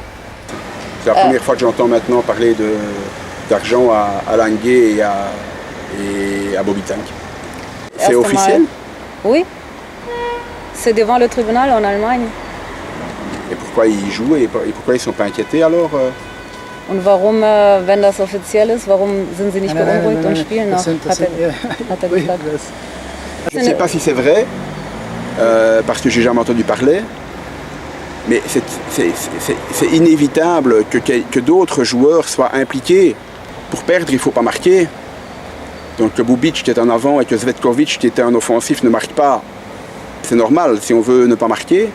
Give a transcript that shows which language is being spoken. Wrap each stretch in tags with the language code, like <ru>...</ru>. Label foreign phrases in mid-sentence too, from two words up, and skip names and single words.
<fr>C'est la première fois que j'entends maintenant parler d'argent à Languet et à Bobby Tank. C'est officiel? Oui. C'est devant le tribunal en Allemagne. Et pourquoi ils jouent et pourquoi ils ne sont pas inquiétés alors?</fr> <de>Und warum, wenn das offiziell ist, warum sind sie nicht beunruhigt und spielen noch? Hat er gesagt.</de> <fr>Je ne sais pas si c'est vrai, parce que j'ai jamais entendu parler, mais c'est inévitable que d'autres joueurs soient impliqués. Pour perdre, il ne faut pas marquer. Donc que Bubic qui est en avant et que Zvetkovic qui était en offensif ne marque pas, c'est normal si on veut ne pas marquer.</fr>